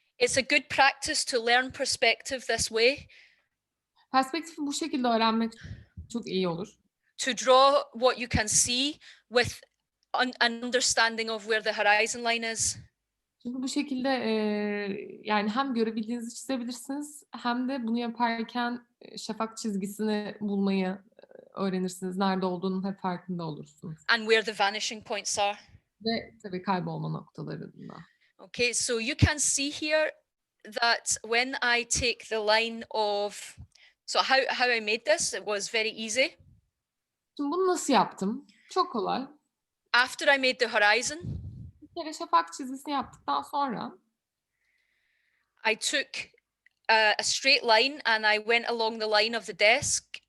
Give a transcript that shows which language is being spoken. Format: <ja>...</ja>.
<en>It's a good practice to learn perspective this way,</en> <tr>Perspektifi bu şekilde öğrenmek çok iyi olur.</tr> <en>to draw what you can see with an understanding of where the horizon line is.</en> <tr>Çünkü bu şekilde yani hem görebildiğinizi çizebilirsiniz hem de bunu yaparken şafak çizgisini bulmayı öğrenirsiniz. Nerede olduğunun hep farkında olursunuz.</tr> <en>And where the vanishing points are.</en> <tr>Ve tabii kaybolma noktalarında.</tr> <en>Okay, so you can see here that when I take the line of, so how I made this, it was very easy.</en> <tr>Şimdi bunu nasıl yaptım? Çok kolay.</tr> <en>After I made the horizon,</en> <tr>Bir kere şafak çizgisini yaptıktan sonra</tr> <en>I took a straight line and I went along the line of the desk.</en>